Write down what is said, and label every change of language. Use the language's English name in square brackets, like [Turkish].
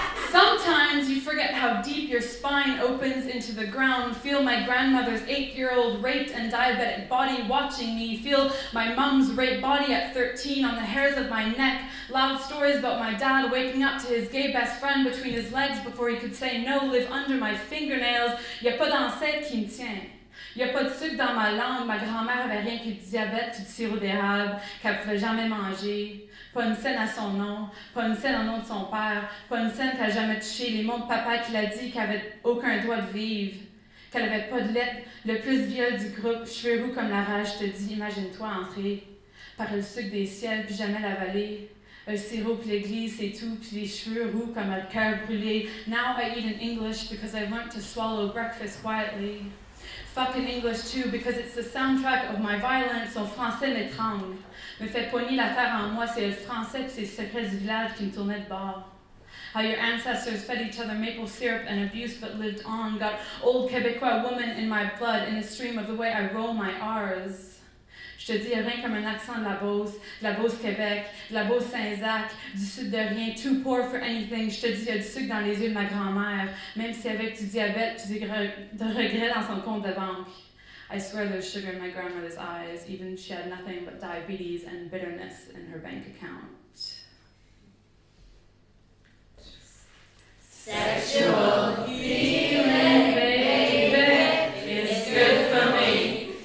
[English] Sometimes you forget how deep your spine opens into the ground. Feel my grandmother's 8-year-old raped and diabetic body watching me. Feel my mom's raped body at 13 on the hairs of my neck. Loud stories about my dad waking up to his gay best friend between his legs before he could say no live under my fingernails. [French] Y'a pas d'ancêtre qui me tient. Y'a pas de sucre dans ma langue. Ma grand-mère avait rien que du diabète puis du sirop d'érable qu'elle pouvait jamais manger. Pas une scène à son nom, pas une scène au nom de son père, pas une scène qu'elle n'a jamais touché, les mots de papa qui l'a dit qu'elle avait aucun droit de vivre, qu'elle avait pas de lettre, le plus viol du groupe, cheveux roux comme la rage te dit, imagine-toi entrer par le sucre des ciels puis jamais l'avaler, le sirop puis l'église c'est tout, puis les cheveux roux comme le cœur brûlé. [English] Now I eat in English because I learned to swallow breakfast quietly. Fuck in English too because it's the soundtrack of my violence, [French] son français m'étrangle. Me fait pogner la terre en moi, c'est le français et ses secrets du village qui me tournaient de bord. [English] How your ancestors fed each other maple syrup and abuse but lived on, got old Quebecois woman in my blood in a stream of the way I roll my R's. [French] Je te dis rien comme un accent de la Beauce Québec, de la Beauce Saint-Zac, du sud de rien, [English] too poor for anything. [French] Je te dis, il y a du sucre dans les yeux de ma grand-mère, même si avec du diabète, tu de regrets dans son compte de banque. [English] I swear there's sugar in my grandmother's eyes, even she had nothing but diabetes and bitterness in her bank account. Sexual healing, baby, is good for me.